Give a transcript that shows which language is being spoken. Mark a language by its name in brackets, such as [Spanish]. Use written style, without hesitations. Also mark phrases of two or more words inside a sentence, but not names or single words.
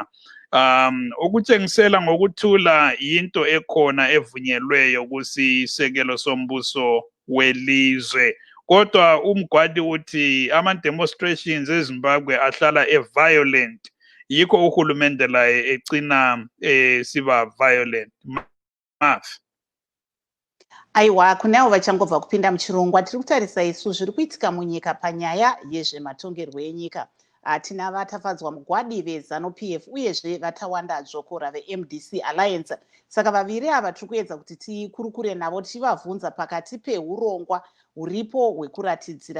[North Ndebele] Ukutshengisela ngokuthula into ekhona evunyelweyo kusisekelo sombuso welizwe. Kodwa uMgwadi uthi ama-demonstrations eZimbabwe ahlala violent. Yikho uhulumende laye ecina siba violent. Math. [Shona] Aiwa, kunavo vachangobva kupinda muchirongwa, tiri kutarisa isu zviri kuitika munyika panyaya yezvematongerwo enyika. Tina vatafadzwa Mugwadi veZanu-PF uyezve vatawanda dzvokora veMDC Alliance. Saka vaviri ava tiri kuedza kuti tikurukure navo tichivabvunza pakati peurongwa huripo hwekuratidzira.